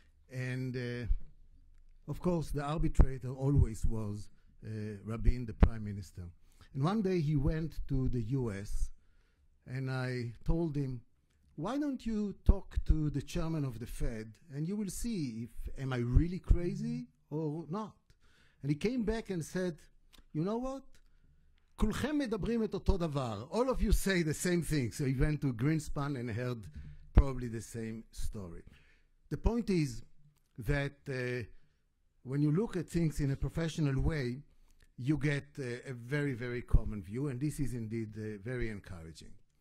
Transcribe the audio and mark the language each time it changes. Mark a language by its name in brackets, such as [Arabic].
[English] And of course the arbitrator always was Rabin, the Prime Minister. And one day he went to the US, and I told him, "Why don't you talk to the chairman of the Fed, and you will see if am I really crazy or not." And he came back and said, "You know what? [Hebrew] כולכם מדברים את אותו דבר. [English] All of you say the same thing." So he went to Greenspan and heard probably the same story. The point is that when you look at things in a professional way, you get a very, very common view, and this is indeed very encouraging.